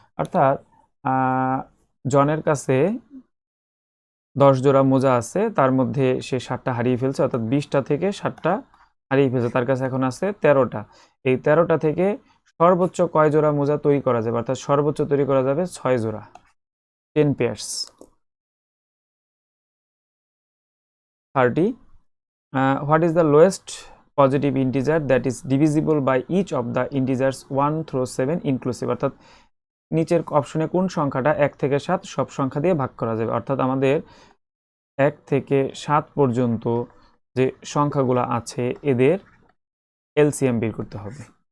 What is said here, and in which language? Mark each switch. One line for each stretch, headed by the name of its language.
Bangla: অর্থাৎ জনের কাছে 10 জোড়া মোজা আছে, তার মধ্যে সে 7টা হারিয়ে ফেলছে, অর্থাৎ 20টা থেকে 7টা হারিয়ে ফেলছে, তার কাছে এখন আছে 13টা। এই 13টা থেকে সর্বোচ্চ কয় জোড়া মোজা তৈরি করা যাবে? অর্থাৎ সর্বোচ্চ তৈরি করা যাবে 6 জোড়া, 10 pairs।
English: 30, what is the lowest positive integer that is divisible by each of the integers 1 through 7 inclusive।
Bangla: অর্থাৎ নিচের অপশনে কোন সংখ্যাটা 1 থেকে 7 সব সংখ্যা দিয়ে ভাগ করা যাবে? অর্থাৎ আমাদের 1 থেকে 7 পর্যন্ত যে সংখ্যাগুলো আছে এদের এলসিএম বের করতে হবে।